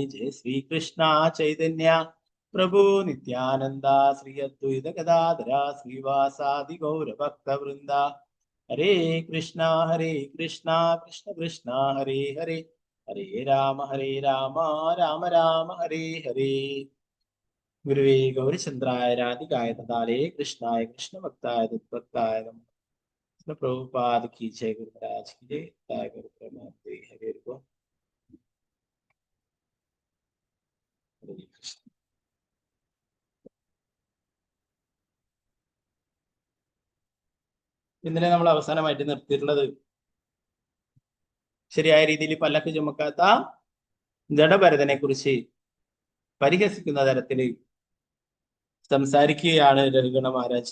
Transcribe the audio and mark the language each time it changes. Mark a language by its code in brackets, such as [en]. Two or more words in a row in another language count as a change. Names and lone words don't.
[sa] ജയ ശ്രീകൃഷ്ണ ചൈതന്യ പ്രഭു നിത്യാനന്ദ ശ്രീ അദ്വൈത ഗദാധര ശ്രീവാസാദി ഗൗരഭക്തവൃന്ദ. ഹരേ കൃഷ്ണ കൃഷ്ണ കൃഷ്ണ ഹരേ ഹരേ ഹരേ രാമ രാമ രാമ ഹരേ ഹരേ. ഗുരുവേ ഗൗരചന്ദ്രായ രാധികായ തഥാലേ കൃഷ്ണായ കൃഷ്ണഭക്തായ തദ്ഭക്തായ നമഃ. [hi] प्रभुपाद की जय, गुरु महाराज की जय, जय गुरु प्रेमानंद हरे को. [ml] ഇന്നലെ നമ്മൾ അവസാനമായിട്ട് നിർത്തിയിട്ടുള്ളത് ശരിയായ രീതിയിൽ പല്ലക്ക് ചുമക്കാത്ത ജഡഭരതനെ കുറിച്ച് പരിഹസിക്കുന്ന തരത്തിൽ സംസാരിക്കുകയാണ് രഘുഗണ മഹാരാജ.